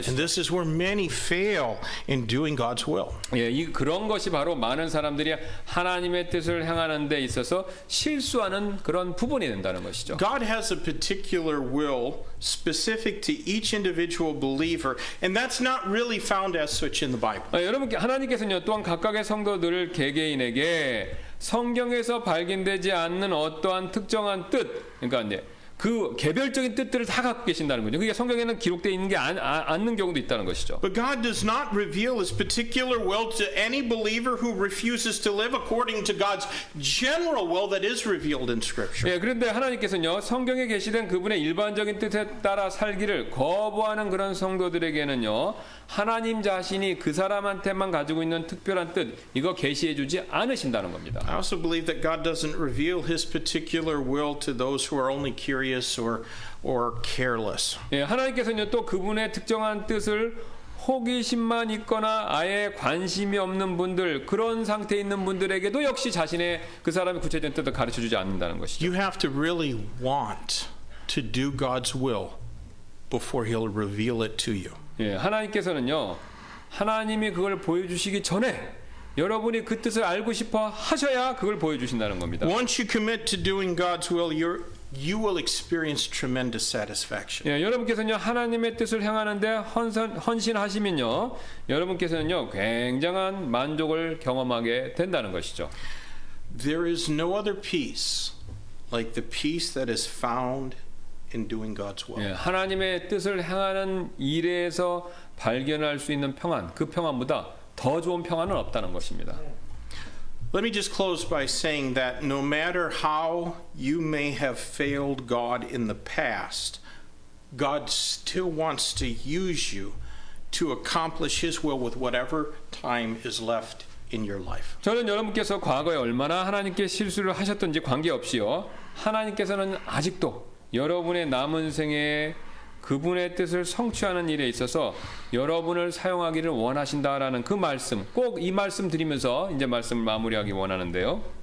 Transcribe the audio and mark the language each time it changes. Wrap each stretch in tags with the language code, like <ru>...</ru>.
<en>And this is where many fail in doing God's will.</en> <ko>예, 그런 것이 바로 많은 사람들이 하나님의 뜻을 행하는 데 있어서 실수하는 그런 부분이 된다는 것이죠.</ko> <en>God has a particular will specific to each individual believer, and that's not really found as such in the Bible.</en> <ko>여러분, 하나님께서는요, 또한 각각의 성도들 개개인에게 성경에서 발견되지 않는 어떠한 특정한 뜻, 그러니까 이제 그 개별적인 뜻들을 다 갖고 계신다는 거죠. 그게 성경에는 기록되어 있는 게 않는 경우도 있다는 것이죠.</ko> <en>But God does not reveal His particular will to any believer who refuses to live according to God's general will that is revealed in Scripture.</en> <ko>예, 그런데 하나님께서는요, 성경에 계시된 그분의 일반적인 뜻에 따라 살기를 거부하는 그런 성도들에게는요, 하나님 자신이 그 사람한테만 가지고 있는 특별한 뜻, 이거 계시해 주지 않으신다는 겁니다.</ko> <en>I also believe that God doesn't reveal His particular will to those who are only curious or careless.</en> <ko>예, 하나님께서는요, 또 그분의 특정한 뜻을 호기심만 있거나 아예 관심이 없는 분들, 그런 상태에 있는 분들에게도 역시 자신의 그 사람의 구체적인 뜻을 가르쳐 주지 않는다는 것이죠.</ko> <en>You have to really want to do God's will before He'll reveal it to you.</en> <ko>예, 하나님께서는요, 하나님이 그걸 보여주시기 전에 여러분이 그 뜻을 알고 싶어 하셔야 그걸 보여주신다는 겁니다.</ko> <en>Once you commit to doing God's will, you will experience tremendous satisfaction.</en> <ko>예, 여러분께서는요, 하나님의 뜻을 행하는데 헌신하시면요, 여러분께서는요, 굉장한 만족을 경험하게 된다는 것이죠.</ko> <en>There is no other peace like the peace that is found in doing God's will.</en> <ko>예, 하나님의 뜻을 행하는 일에서 발견할 수 있는 평안, 그 평안보다 더 좋은 평안은 없다는 것입니다.</ko> <en>Let me just close by saying that no matter how you may have failed God in the past, God still wants to use you to accomplish His will with whatever time is left in your life.</en> <ko>저는 여러분께서 과거에 얼마나 하나님께 실수를 하셨던지 관계없이요, 하나님께서는 아직도 여러분의 남은 생에 그분의 뜻을 성취하는 일에 있어서 여러분을 사용하기를 원하신다라는 그 말씀, 꼭 이 말씀 드리면서 이제 말씀을 마무리하기 원하는데요.</ko>